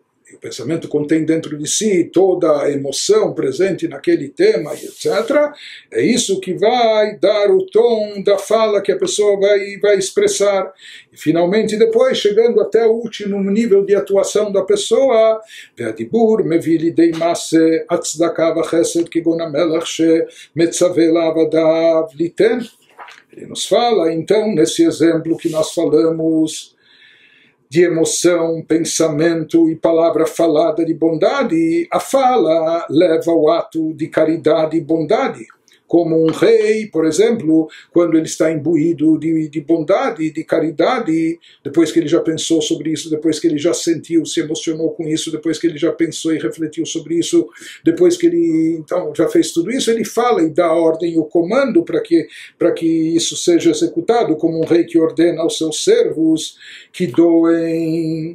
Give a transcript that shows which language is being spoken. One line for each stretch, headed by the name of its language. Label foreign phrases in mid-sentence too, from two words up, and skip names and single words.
Portuguese: O pensamento contém dentro de si toda a emoção presente naquele tema, etc. É isso que vai dar o tom da fala que a pessoa vai expressar. E finalmente, depois, chegando até o último nível de atuação da pessoa,
Hebrew: והדיבור מביא לידי מעשה הצדקה וחסד כגון המלך שמצווה לעבדיו ליתן.
Portuguese: Ele nos fala, então, nesse exemplo que nós falamos, de emoção, pensamento e palavra falada de bondade, a fala leva ao ato de caridade e bondade. Como um rei, por exemplo, quando ele está imbuído de bondade, de caridade, depois que ele já pensou sobre isso, depois que ele já sentiu, se emocionou com isso, depois que ele já pensou e refletiu sobre isso, depois que ele então já fez tudo isso, ele fala e dá ordem e o comando para que isso seja executado, como um rei que ordena aos seus servos que doem.